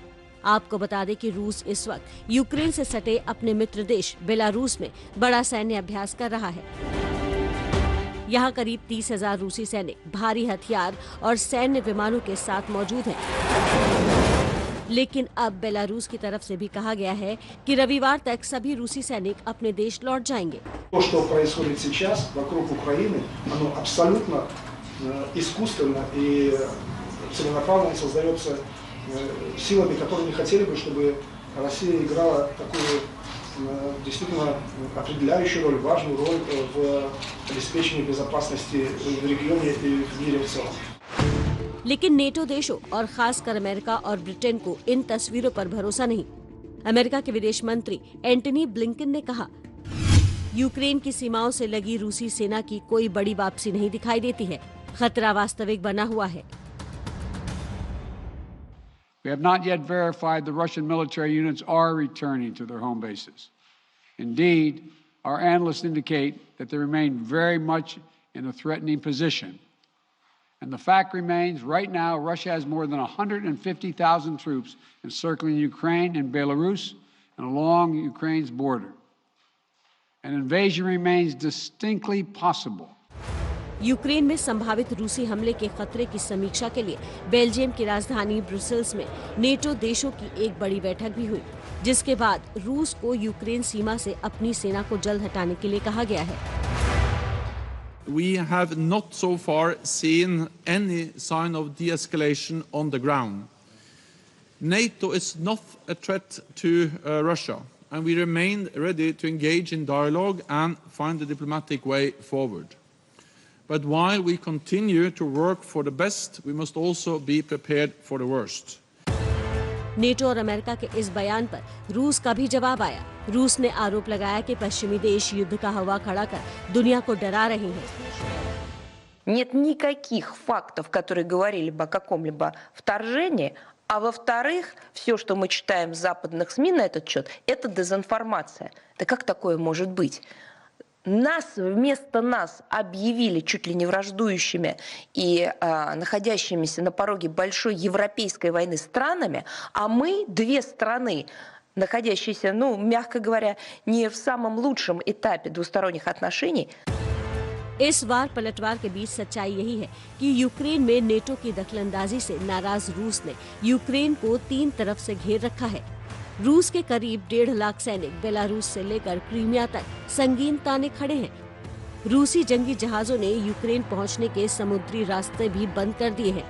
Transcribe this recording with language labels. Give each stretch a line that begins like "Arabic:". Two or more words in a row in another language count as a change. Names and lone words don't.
Hindi: आपको बता दें कि रूस इस वक्त यूक्रेन से सटे अपने मित्र देश बेलारूस में बड़ा सैन्य अभ्यास कर रहा है। यहाँ करीब 30,000 रूसी सैनिक भारी हथियार और सैन्य विमानों के साथ मौजूद हैं। लेकिन अब बेलारूस की तरफ से भी कहा गया है कि रविवार तक सभी रूसी सैनिक अपने देश लौट जाएंगे।
Russian: То, что происходит сейчас вокруг Украины, оно абсолютно искусственно и целенаправленно создается силами, которые не хотели бы, чтобы Россия играла такую действительно определяющую роль, важную роль в обеспечении безопасности в регионе и в мире в целом.
Hindi: लेकिन नेटो देशों और खासकर अमेरिका और ब्रिटेन को इन तस्वीरों पर भरोसा नहीं। अमेरिका के विदेश मंत्री एंटनी ब्लिंकन ने कहा, यूक्रेन की सीमाओं से लगी रूसी सेना की कोई बड़ी वापसी नहीं दिखाई देती है। खतरा वास्तविक बना हुआ है।
English: We have not yet verified the Russian military units are returning to their home bases. Indeed, our analysts indicate that they remain very much in a threatening position. And the fact remains, right now, Russia has more than 150,000 troops encircling Ukraine and Belarus and along Ukraine's border. An invasion remains distinctly possible.
Hindi: यूक्रेन में संभावित रूसी हमले के खतरे की समीक्षा के लिए बेल्जियम की राजधानी ब्रुसेल्स में नेटो देशों की एक बड़ी बैठक भी हुई, जिसके बाद रूस को यूक्रेन सीमा से अपनी सेना को जल्द हटाने के लिए कहा गया है।
English: We have not so far seen any sign of de-escalation on the ground. NATO is not a threat to Russia, and we remain ready to engage in dialogue and find a diplomatic way forward. But while we continue to work for the best, we must also be prepared for the worst.
Hindi: नेटो और अमेरिका के इस बयान पर रूस का भी जवाब आया। रूस ने आरोप लगाया कि पश्चिमी देश युद्ध का हवा खड़ा कर दुनिया को डरा रहे हैं।
Russian: Нет никаких фактов, которые говорили бы о каком-либо вторжении, а во-вторых, все, что мы читаем в западных СМИ на этот счет, это дезинформация. Да как такое может быть? Вместо нас объявили чуть ли не враждующими и находящимися на пороге большой европейской войны странами, а мы две страны, находящиеся, мягко говоря, не в самом лучшем этапе двусторонних отношений.
Hindi: इस बार पलटवार के बीच सच्चाई यही है कि यूक्रेन में नेटो की दखलंदाजी से नाराज रूस ने यूक्रेन को 3 तरफ से घेर रखा है। रूस के करीब 1.5 लाख सैनिक बेलारूस से लेकर क्रीमिया तक संगीन ताने खड़े हैं। रूसी जंगी जहाजों ने यूक्रेन पहुंचने के समुद्री रास्ते भी बंद कर दिए हैं।